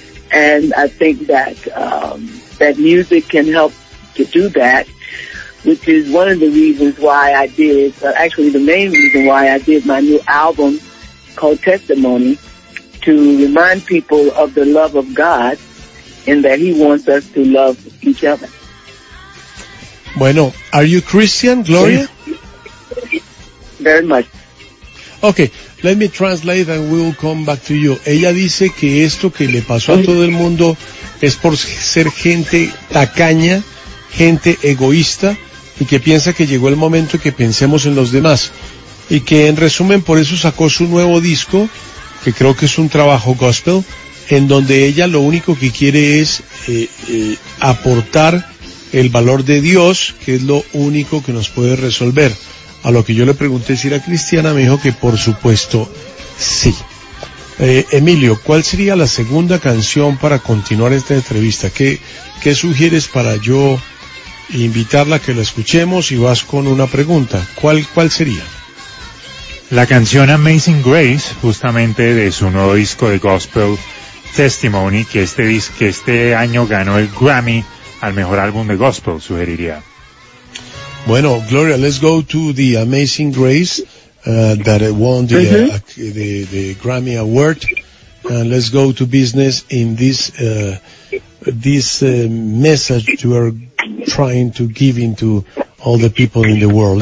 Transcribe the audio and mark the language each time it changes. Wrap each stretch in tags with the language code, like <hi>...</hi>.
<en>And I think that that music can help to do that, which is one of the reasons why I did, actually the main reason why I did my new album called Testimony, to remind people of the love of God and that He wants us to love each other. Bueno, are you Christian, Gloria? Very much. Okay. Let me translate and we will come back to you.</en> <es>Ella dice que esto que le pasó a todo el mundo es por ser gente tacaña, gente egoísta, y que piensa que llegó el momento que pensemos en los demás. Y que en resumen por eso sacó su nuevo disco, que creo que es un trabajo gospel, en donde ella lo único que quiere es aportar el valor de Dios, que es lo único que nos puede resolver. A lo que yo le pregunté si era cristiana, me dijo que por supuesto sí. Emilio, ¿cuál sería la segunda canción para continuar esta entrevista? ¿Qué sugieres para yo invitarla a que la escuchemos y vas con una pregunta? ¿Cuál sería? La canción Amazing Grace, justamente de su nuevo disco de gospel, Testimony, que este año ganó el Grammy al mejor álbum de gospel, sugeriría.</es> <en>Bueno, Gloria, let's go to the Amazing Grace that won the Grammy Award. And let's go to business in this message you are trying to give into all the people in the world.</en>